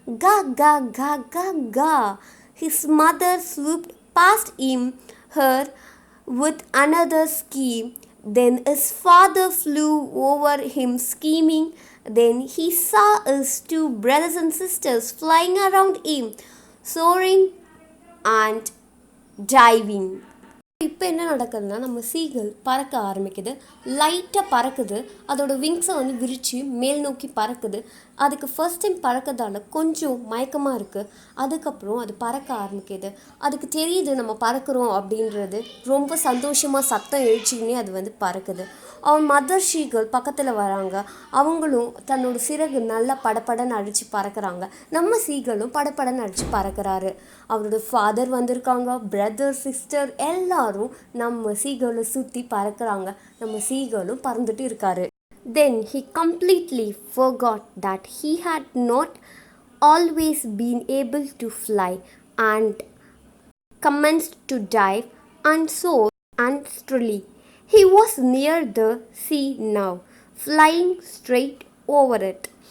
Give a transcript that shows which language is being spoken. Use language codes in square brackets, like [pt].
[en] Ga ga ga ga ga. His mother swooped past him, her with another scream. Then his father flew over him screaming. Then he saw his two brothers and sisters flying around him, soaring and diving. [ta] இப்போ என்ன நடக்குதுன்னா நம்ம seagull பறக்க ஆரம்பிக்குது. லைட்டாக பறக்குது. அதோட விங்ஸை வந்து விரித்து மேல் நோக்கி பறக்குது. அதுக்கு ஃபர்ஸ்ட் டைம் பறக்கிறதால கொஞ்சம் மயக்கமாக இருக்குது. அதுக்கப்புறம் அது பறக்க ஆரம்பிக்குது. அதுக்கு தெரியுது நம்ம பறக்கிறோம் அப்படின்றது. ரொம்ப சந்தோஷமாக சத்தம் எழுச்சிக்கினே அது வந்து பறக்குது. அவன் மதர் ஷீகல் பக்கத்தில் வராங்க. அவங்களும் தன்னோட சிறகு நல்லா படப்படன்னு அடித்து பறக்கிறாங்க. நம்ம சீகலும் படப்படன்னு அடித்து பறக்கிறாரு. அவரோட ஃபாதர் வந்திருக்காங்க. பிரதர் சிஸ்டர் எல்லாரும் நம்ம சீகலை சுற்றி பறக்கிறாங்க. நம்ம சீகலும் பறந்துட்டு இருக்காரு. [en] Then he completely forgot that he had not always been able to fly and commenced to dive and soar unsteadily. He was near the sea now, flying straight over it.